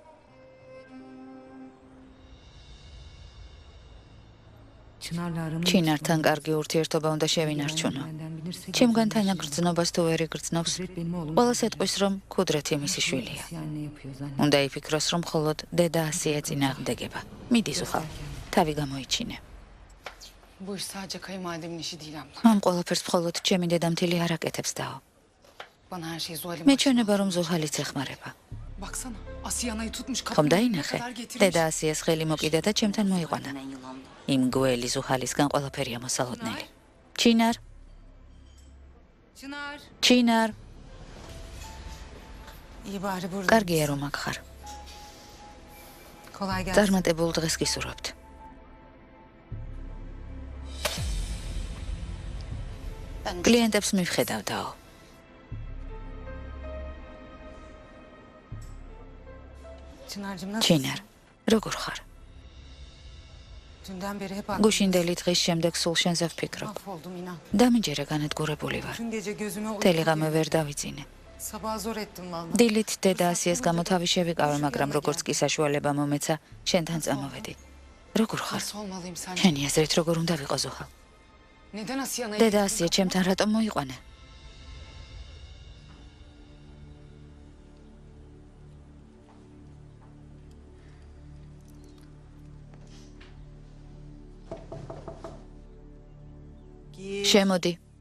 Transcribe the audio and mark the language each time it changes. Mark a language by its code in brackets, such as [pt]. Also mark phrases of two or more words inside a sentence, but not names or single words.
[ka] ჩინართან კარგი ურთიერთობა უნდა შევინარჩუნო. ჩემგან თანაგრძნობას თუ ვერ იგრძნობს, ყველა ეტყვის, რომ ქუდრეთი მისი შვილია. უნდა იფიქროს, რომ მხოლოდ დედა ასე ეწინააღმდეგება. მიდი ზუხავ, თავი გამოიჩინე. [tr] Bu iş sadece kayınvalidemin işi değil abla. [ka] ამ ყველაფერს მხოლოდ ჩემი დედამთილი არ აკეთებს დაო. [tr] Bana her şeyi Zuhal'im [ka] მე ჩვენება, რომ ზუჰალიც ეხმარება. [tr] Baksana Asiyana'yı tutmuş [ka] ხომ [tr] kapının önüne [ka] დაინახე? [tr] kadar getirmiş. [ka] დედა ასიას ხელი მოკიდა და ჩემთან მოიყვანა. იმ გველი ზუჰალისგან ყველაფერია მოსალოდნელი. ჩინარ, Çınar. ჩინარ, [tr] İyi bari burada. [ka] კარგია რომ აქ ხარ. [tr] Kolay gelsin. [ka] წარმატებულ დღეს გისურვებთ. კლიენტებს მივხედავ დაო. [tr] Çınar'cığım nasıl? [ka] ჩინარ, როგორ ხარ? [tr] Dünden beri hep aklımda. [ka] გუშინდელი დღის შემდეგ სულ შენზე ვფიქრობ. [tr] Mahvoldum inan. [ka] დამიჯერე განადგურებული ვარ. [tr] Tüm gece gözüme [ka] მთელი [tr] uyku [ka] ღამე [tr] girdi. [ka] ვერ დავიძინე. [tr] Sabah zor ettim valla. [ka] დილით დედა ასიას გამო თავი შევიკავე, მაგრამ როგორც კი საშუალება მომეცა, შენთან წამოვედი. როგორ ხარ? [tr] Nasıl olmalıyım sence? [ka] შენი აზრით როგორ უნდა ვიყო ზუჰა? [tr] Neden Asiyana'yı [ka] დედა [tr] getirdin? [ka] ასია ჩემთან რატომ მოიყვანა? შემოდი.